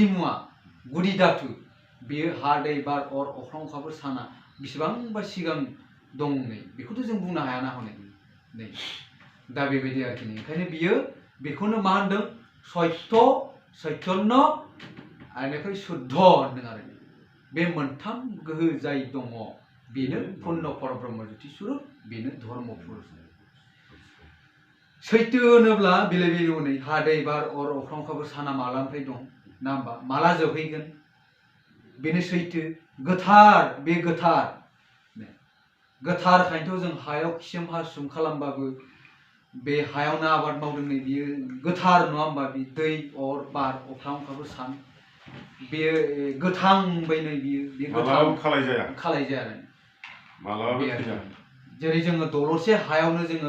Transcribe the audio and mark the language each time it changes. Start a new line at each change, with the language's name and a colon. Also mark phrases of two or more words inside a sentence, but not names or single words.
Bodo: मुवा गुदि धातु बेयो हा दै बार अर अख्रां अखाफोर साना बेसेबांबा सिगां दं नै बेखौथ' जों बुंनो हायाना हनै नै दा बेबायदि आरोखि ओंखायनो बियो बेखौनो मा होनदों सत्य चैतन्य आरो शुद्ध होनदों आरो बे मोनथाम गोहो जाय दङ बेनो पुर्ण परब्रह्म ज्योति स्वरूप बेनो धर्म पुरुष सैथो होनोब्ला बेले बेले हनै हा दै बार अर अख्रां अखाफोर साना मालानिफ्राय दं ना होमबा माला जोबहैगोन बेनो सैथो गोथार बे गोथारखायनोथ' जों हायाव खिसोम हासुम खालामबाबो बे हायावनो आबाद मावदों नै बियो गोथार नङा होमबा बे दै अर बार अख्रां अखाफोर सान बेयो गोथां बायनाय बियो बे गोथां खालाय जाया जेरै जोङो दलरसे हायावनो